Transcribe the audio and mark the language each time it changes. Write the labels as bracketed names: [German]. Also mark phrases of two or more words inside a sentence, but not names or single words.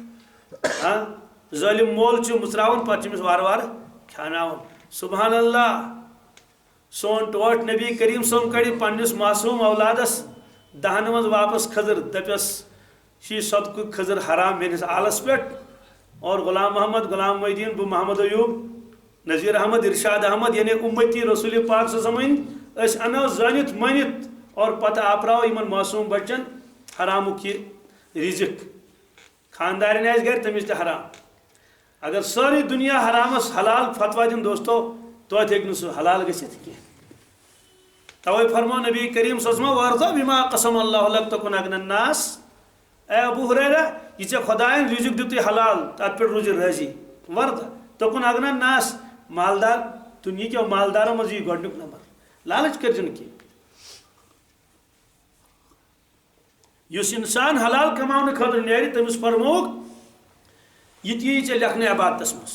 [Kashmiri] ظٲلِم مول چھُ مٕژراوُن پتہٕ چھُ أمِس وارٕ وارٕ کھیٛاناوُن [Arabic] سبحان اللہ [Kashmiri] سون ٹوٹھ نبی کریم صٲب کڑِ پننِس معصوٗم اولادس دہنہٕ منٛز واپس کھٔزٕر دپٮ۪س چھِ یہِ صدقُک کھٔزٕر حرام میٲنِس آلس پٮ۪ٹھ اور غلام محمد غلام محدیٖن بہٕ محمد ایوٗب نذیر احمد ارشاد احمد یعنی اُمتی رسول پاک [Arabic] صلی اللہ علیہ وسلم [Kashmiri] أسۍ اَنو زٲنِتھ مٲنِتھ اور پتہٕ آپراو یِمن معصوٗم بچن حرامُک یہِ رِزق خاندارٮ۪ن آسہِ گرِ تٔمِس تہِ حرام اگر سٲرٕے دُنیا حرامس حلال فتوا دِن دوستو توتہِ ہیٚکہِ نہٕ سُہ حلال گٔژھِتھ کینٛہہ توے فرمو نبی کریم [Arabic] صلی اللہ علیہ وسلم وارضا بما قسم اللہ لک تکن اغنى الناس. [Kashmiri] اے ابو ہریرہ یہ ژے خدایَن رزق دِتُے حلال تَتھ پٮ۪ٹھ روٗزِ رٲضی. [Arabic] وارضا تکن اغنى الناس [Kashmiri] مالدار دُنیا کیو مالدارو منٛز یی گۄڈنیُک نمبر. لالچ کٔرۍزِ نہٕ کینٛہہ. یُس انسان حلال کماونہٕ خٲطرٕ نیرِ تٔمِس فرمووُکھ یہ تہِ یی ژےٚ لیکھنہٕ عبادتس منٛز.